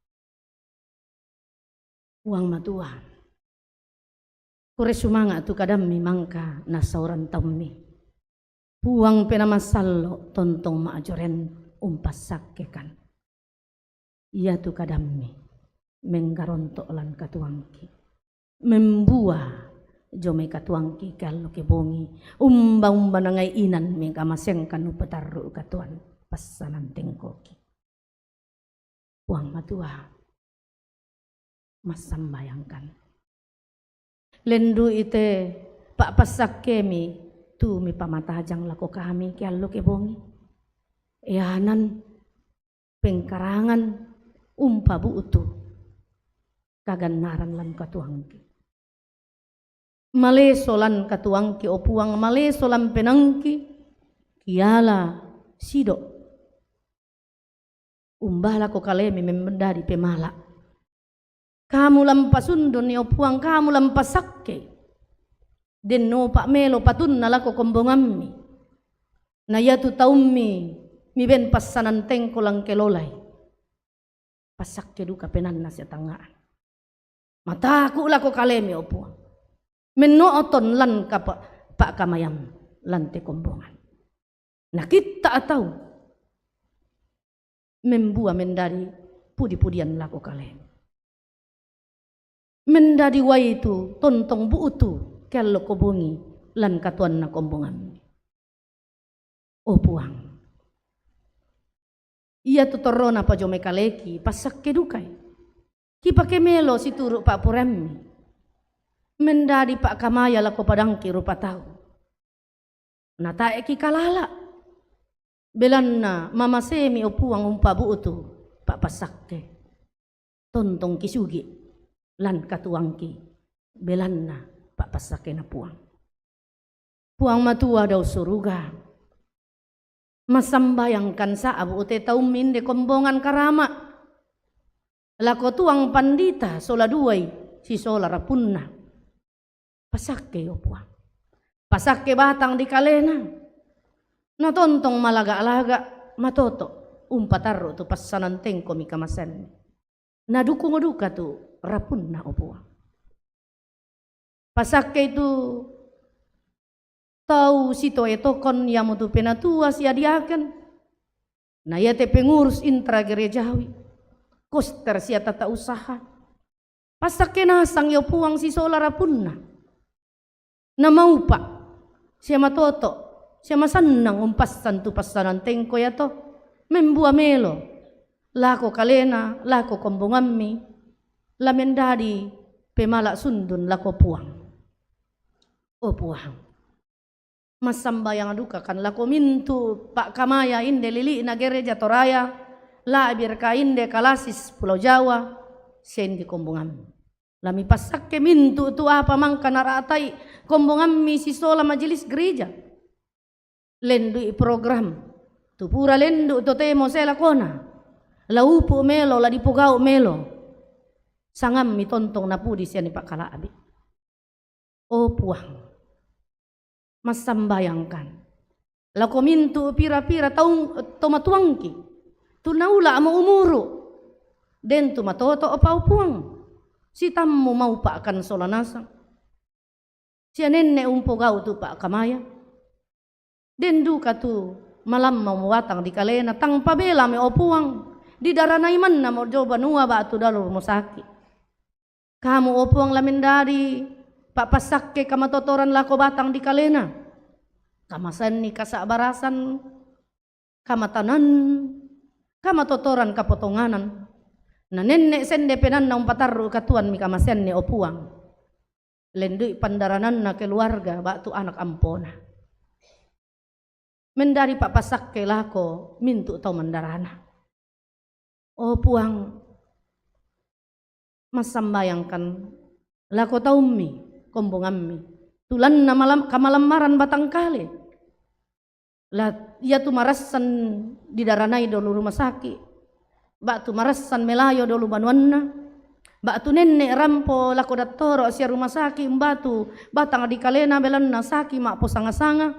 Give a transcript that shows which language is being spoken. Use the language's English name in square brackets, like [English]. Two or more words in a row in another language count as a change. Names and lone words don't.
[Toraja-Sa'dan] Puang matua. Kure sumanga tu kadam mi mangka nasauran tammi. Puang penamasalo tontong maajoren umpas sakkekan. Ia tu kadam mi menggaronto lan katuangki. Membuah jome katuangki kalau kebongi umba nangai inan mengka masengkan upetaru katuan pasanan tengkoki. Puang matua masam bayangkan lendu ite pak pasak kemi tu mi pamatajang lako kami kalau kebongi yanan pengkarangan umpa buutu kaganaran lan katuangki. Malesolan katuangki o puang malesolan penangki kiala sido umbala ko kalemi memendari pemala kamu lampasundon ni o puang kamu lampasakke den no pak melo patun nalako kombongammi na yatu taummi mi ben passanan tengko lang kelolai pasakke duka penan na sa tangaan mataku lako kalemi o puang menooton lan pak kamayam lan te kombongan. [Indonesian] Nah kita tahu [Toraja-Sa'dan] membuah mendari pudi-pudian lako kalian. Mendari waitu tontong buutu kalau kobongi lan katuan na kombongan. O puang. Ia tutorona pa jome kaleki pasak kedukai. Kipake melo si turu pak puremmi. Mendadi pak kamaya lako padangki rupa tahu. Nata eki kalala. Belanna mama semi opuang umpa buutu pak pasakke. Tontong kisugi lan katuangki. Belanna pak pasakke na puang. Puang matua daw suruga. Masambayangkan sa abu ute taumin de kombongan karama. Lako tuang pandita sola duay si sola rapunna. Pasakke o puang. Pasakke batang di kalena. Natontong malaga-alaga matoto. Umpataro tu pasanan tengko mi kamasen. Nadukung duka tu rapun na o puang. Pasakke itu tahu sito etokon yamu tu penatua si adiakan. Na yate [Indonesian] pengurus intra gerejawi. Koster siya tata usaha. [Toraja-Sa'dan] Pasakke nasang yo puang si sola rapun na. Na maupa Siya matoto, siya masanang umpasan tu pasanan tengko ya to. Membua melo, lako kalena, lako kombongammi, lamendadi pemala sundun lako puang. O puang. Masambayang duka kan lako mintu Pak Kamaya inde lili na gereja Toraya, labir ka inde Kalasis Pulau Jawa, sendi kombongammi. Lami pasakke mintu tu apa mangka naratai kombongammi si sola [Indonesian] majelis gereja. [Toraja-Sa'dan] Lendu program tu pura lendu to temo sela kona. Laupu melo la dipugau melo. Sangam mi tontong napudi siani Pak Kalaabi. O puang. Masambayangkan. Lako mintu pira-pira taung tomatuangki. Tu naula mo umuru. Den tu matoto opau puang. Si tammu mau Pak kan solanasang. Si nenne umpogau tu Pak Kamaya. Den duka tu malam mau watang di kalena tangpa bela me opuang. Di daranai manna mo joba nuwa batu dalur mo sakit. Kamu opuang lamendari Pak pasakke kamatotoran lako batang di kalena. Kamasan ni kasabarasan kamatanan kamatotoran kapotonganan. Na nenek sende penan na umpatarru katuan mi kamasen ni opuang. Lendui pandaranan na keluarga batu anak ampona. Mendari Pak pasakke lako mintu tau mandarana. Opuang masambayangkan lako taummi kombongammi. Tulan na malam kamalamaran batang kali. Lah ia tu marasan di daranai dulu [Indonesian] rumah sakit. [Toraja-Sa'dan] Batu marasan melayo dulu banuanna. Batu nenek rampo lako dattoro sia [Indonesian] rumah sakit [Toraja-Sa'dan] batu batang di kalena belanna sakit mak posanga-sanga.